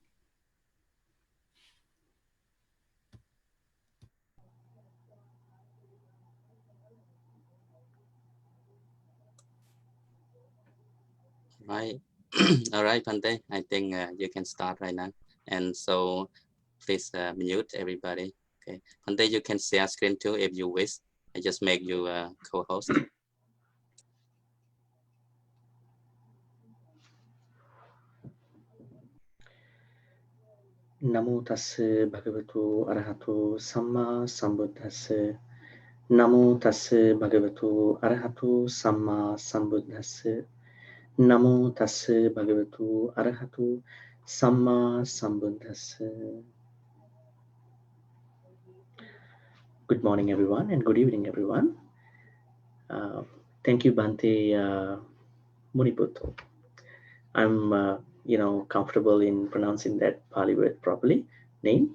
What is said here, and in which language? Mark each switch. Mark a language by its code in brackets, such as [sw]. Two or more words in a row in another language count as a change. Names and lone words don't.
[en] Right. All right, Bhante. I think you can start right now. And so please mute everybody. Okay. Bhante, you can share screen too if you wish. I just make you a co-host. [pi] Namo tassa bhagavato arahato samma sambuddhassa. Namo tassa bhagavato arahato samma sambuddhassa. Namo tassa bhagavato arahato samma sambuddhassa. [en] Good morning, everyone, and good evening, everyone. Thank you, Bhante Muniputo. I'm, comfortable in pronouncing that Pali word properly, name.